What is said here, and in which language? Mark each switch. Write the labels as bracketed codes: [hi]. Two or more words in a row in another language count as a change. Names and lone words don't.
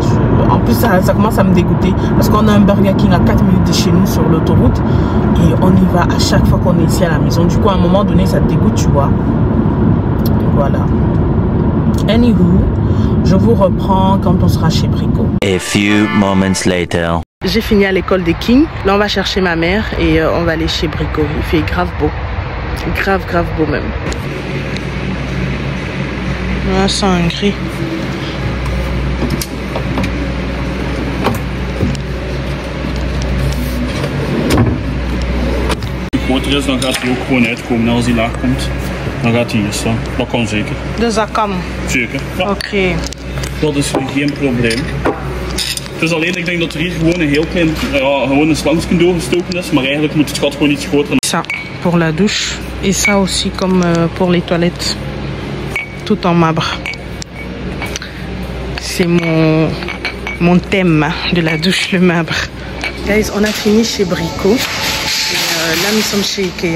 [fr] En plus, ça commence à me dégoûter parce qu'on a un Burger King à 4 minutes de chez nous sur l'autoroute et on y va à chaque fois qu'on est ici à la maison. Du coup, à un moment donné, ça te dégoûte, tu vois. Voilà. Anywho, je vous reprends quand on sera chez Brico. [en] A few moments later. [fr] J'ai fini à l'école des Kings. Là, on va chercher ma mère et on va aller chez Brico. Il fait grave beau. Grave beau même. Là, c'est un gris. [nl] Groter is, dan gaat hij ook gewoon uitkomen. En als hij laag komt, dan gaat hij hier staan. Dat kan zeker. Dus dat kan? Zeker, ja. Oké. Dat is geen probleem. Het is alleen, ik denk dat er hier gewoon een heel klein, gewoon een slangsje doorgestoken is. Maar eigenlijk moet het gat gewoon iets groter. [fr] Ça, pour la douche. Et ça aussi comme pour les toilettes. Tout en marbre. C'est mon thème de la douche, le marbre. Guys, on a fini chez Brico. Là, nous sommes chez Ikea.